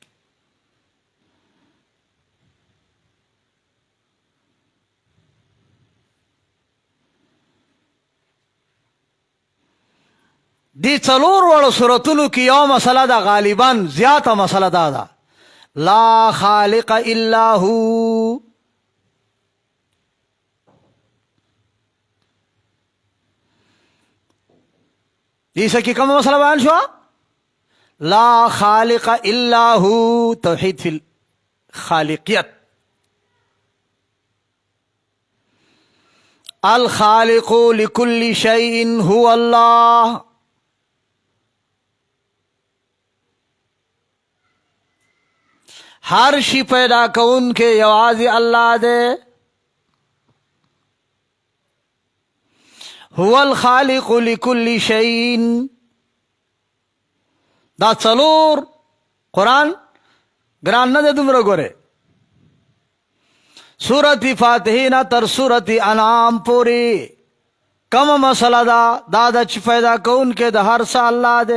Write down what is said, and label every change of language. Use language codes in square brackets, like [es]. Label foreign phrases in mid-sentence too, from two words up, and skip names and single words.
[ps] دی څلور وړو سورتونو کې یو مسله ده، غالبا زیاته مسله ده [ar] لا خالق الا هو. [ps] دې کې کومه مسله بیان شو؟ [ar] لا خالق الا هو، توحید فی الخالقیت. الخالق لكل شيء هو الله. [ps] ہر شی پیدا کون کے یوازی اللہ دے. [ar] هو الخالق لكل شيء. [ps] دا څلور قرآن ګران نه دی دومره. ګوره سورت فاتحه نه تر سورت انعام پوری کومه مسله ده؟ دا د چې پیدا کون کې د هر څه الله دی.